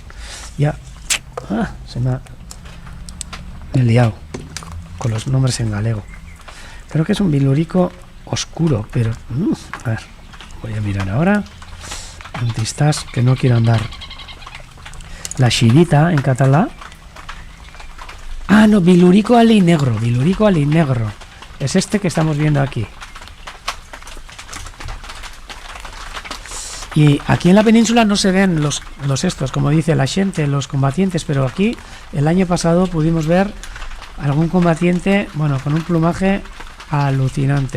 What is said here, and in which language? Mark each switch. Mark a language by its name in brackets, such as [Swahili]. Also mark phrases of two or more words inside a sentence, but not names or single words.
[Spanish] Ya me he liado con los nombres en galego. Creo que es un bilurico oscuro, pero a ver, voy a mirar ahora. Antistas, que no quiero andar. La xirita en catalán. Ah, no, bilurico alinegro, bilurico alinegro. Es este que estamos viendo aquí. Y aquí en la península no se ven los estos, como dice la gente, los combatientes, pero aquí el año pasado pudimos ver algún combatiente, bueno, con un plumaje alucinante.